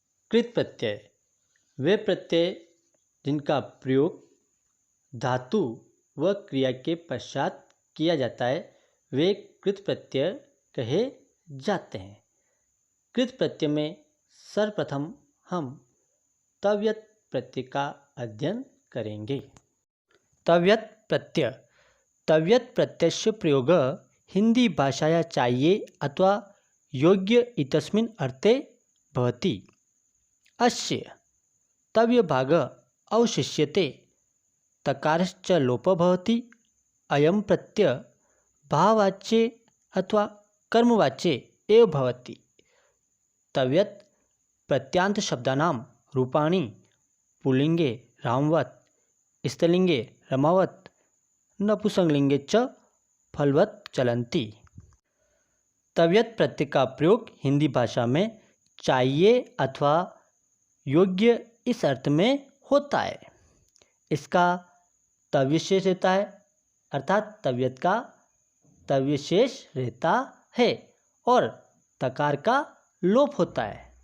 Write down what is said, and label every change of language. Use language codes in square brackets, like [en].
[hi] कृत प्रत्यय वे प्रत्यय जिनका प्रयोग धातु व क्रिया के पश्चात किया जाता है वे कृत प्रत्यय कहे जाते हैं। कृत प्रत्यय में सर्वप्रथम हम तव्यत प्रत्यय का अध्ययन करेंगे। तव्यत प्रत्यय। [sa] तव्यत प्रत्ययस्य प्रयोगः हिंदी भाषाया चाहिए अथवा योग्य इत्यस्मिन् अर्थे भवति। अस्य तव्यभागः अवशिष्यते तकारश्च लोपः भवति। अयं प्रत्यय भाववाच्ये अथवा कर्मवाच्ये एव भवति। तव्यत् प्रत्यांतशब्दानां रूपाणि पुल्लिङ्गे रामवत्, स्त्रीलिङ्गे रमावत्, नपुंसकलिङ्गे च फलवत् चलन्ति। [hi] तव्यत् प्रत्यय का प्रयोग हिंदी भाषा में चाहिए अथवा योग्य इस अर्थ में होता है। इसका तव्यशेष रहता है, अर्थात तव्यत् का तव्यशेष रहता है और तकार का लोप होता है।